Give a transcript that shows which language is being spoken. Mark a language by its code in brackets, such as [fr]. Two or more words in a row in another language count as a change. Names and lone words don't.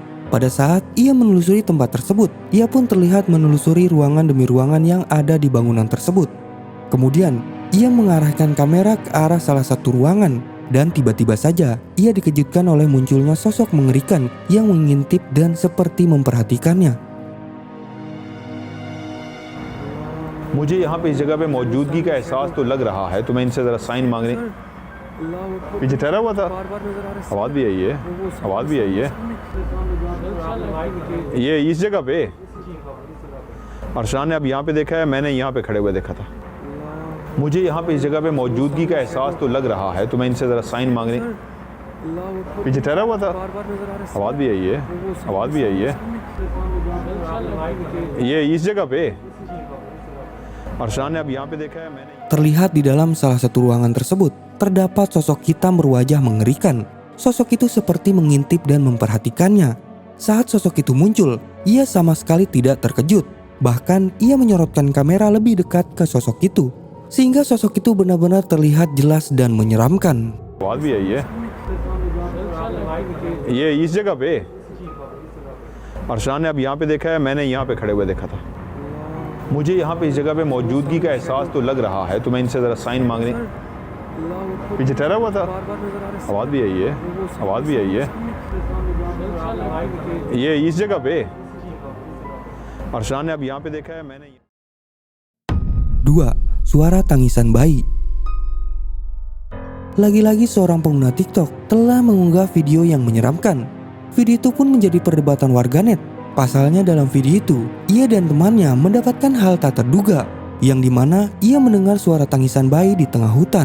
[id] Pada saat ia menelusuri tempat tersebut, ia pun terlihat menelusuri ruangan demi ruangan yang ada di bangunan tersebut. Kemudian, ia mengarahkan kamera ke arah salah satu ruangan dan tiba-tiba saja ia dikejutkan oleh munculnya sosok mengerikan yang mengintip dan seperti memperhatikannya. [hi] मुझे यहाँ पे इस जगह पे मौजूदगी का एहसास तो लग रहा है, तो मैं इनसे ज़रा साइन मांगने पीछे ठहरा हुआ था। आवाज़ भी आई है, आवाज़ भी आई है। ये इस जगह पे अरशान ने अब यहाँ पे देखा है, मैंने यहाँ पे खड़े हुए देखा था। मुझे यहाँ पे इस जगह पे मौजूदगी का एहसास तो लग रहा है, तो मैं इनसे ज़रा साइन मांगने पीछे ठहरा हुआ था। आवाज़ भी आई है, आवाज़ भी आई है। ये इस जगह पे अरशान ने अब यहाँ पे देखा है, मैंने [id] Terlihat di dalam salah satu ruangan tersebut, terdapat sosok hitam berwajah mengerikan. Sosok itu seperti mengintip dan memperhatikannya. Saat sosok itu muncul, ia sama sekali tidak terkejut. Bahkan ia menyorotkan kamera lebih dekat ke sosok itu, sehingga sosok itu benar-benar terlihat jelas dan menyeramkan. [hi] आवाज़ भी आई है। ये इस जगह पे अरशान ने अब यहाँ पे देखा है, मैंने यहाँ पे खड़े हुए देखा था। मुझे यहाँ पे इस जगह पे मौजूदगी का एहसास तो लग रहा है, तो मैं इनसे ज़रा साइन मांगने पीछे ठहरा हुआ था। आवाज़ भी आई है, आवाज़ भी आई है। ये इस जगह पे अरशान ने अब यहाँ पे देखा है, मैंने [id] 2. Suara tangisan bayi. Lagi-lagi seorang pengguna TikTok telah mengunggah video yang menyeramkan. Video itu pun menjadi perdebatan warganet. Pasalnya dalam video itu, ia dan temannya mendapatkan hal tak terduga, yang dimana ia mendengar suara tangisan bayi di tengah hutan.